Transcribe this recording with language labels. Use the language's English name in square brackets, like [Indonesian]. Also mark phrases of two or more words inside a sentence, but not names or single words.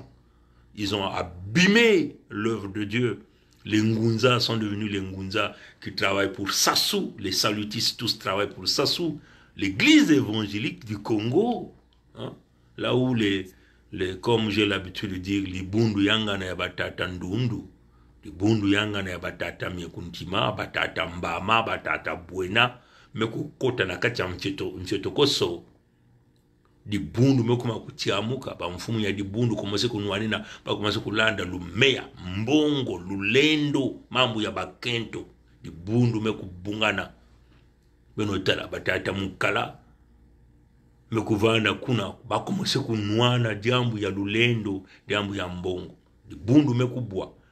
[French] Ils ont abîmé l'œuvre de Dieu. Les Ngunza sont devenus les Ngunza qui travaillent pour Sassou. Les salutistes tous travaillent pour Sassou. L'église évangélique du Congo, hein, là où comme j'ai l'habitude de dire, les [Kongo] bundu yanga na yabatata ndundu, les bundu yanga na yabatata miekuntima, batata mbama, batata buena, mekukota na kati ya mcheto koso, di bundu mekuma kutiamuka, ba mfumu ya di bundu kumase kunuanina, ba kumase kulanda lumea, mbongo, lulendo, mambu ya bakento, di bundu mekubungana, beno tala batata mukala, mekuvana kuna, ba kumase kunuana jambu ya lulendo, jambu ya mbongo, di bundu mekubwa,